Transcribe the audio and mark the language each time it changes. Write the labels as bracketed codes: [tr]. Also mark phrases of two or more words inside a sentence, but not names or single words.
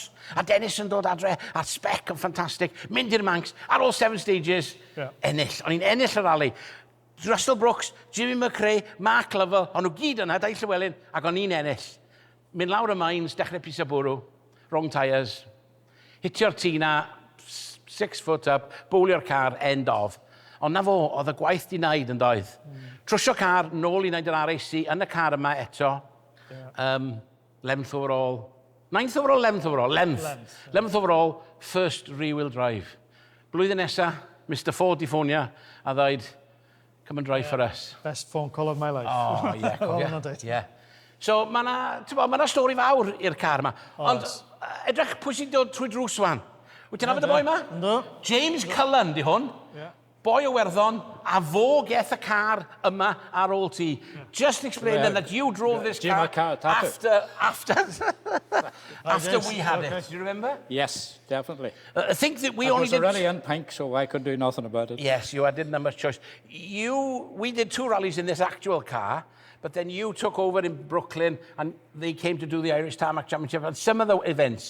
[cy] A Dennis yn dod adre, a spec yn ffantastig. Mynd i'r Manx, ar ôl 7 stages, ennill. O'n i'n ennill y rali. Russell Brooks, Jimmy McRae, Mark Lovell, o'n nhw gyd yna, Dai Llewellin, ac o'n i'n ennill. Mynd lawr y mains, dechrau pis y bwrw, [en] wrong tyres, [cy] hitio'r tina, [en] 6 foot up, [cy] bowlio'r car, [en] end of. [cy] Ond na fo, oedd y gwaith di wneud yn doedd. Trwsio car, nôl i wneud yr RAC, yn y car yma eto. [en] 11th overall. 9th overall, 11th overall? 11th overall, first rear-wheel drive. [cy] Blwyddyn nesa, Mr Ford di ffonia a ddweud, [en] come and drive for us. Best phone call of my life. [cy] Oh, ie. So, mae yna stori fawr i'r car yma. Ond, edrych pwy sy'n dod trwy drws wan. Wyt ti'n nabod y boi yma? Ynddo. James Cullen di hwn. Boi o Werddon, a fo geth y car yma ar ôl ti. [en] Just explain that you drove this car after we had it. Do you remember? Yes, definitely. I think that we it only was did... already in pink, so I could do nothing about it. Yes, I didn't have much choice. We did 2 rallies in this actual car, but then you took over in Brooklyn and they came to do the Irish Tarmac Championship and some of the events.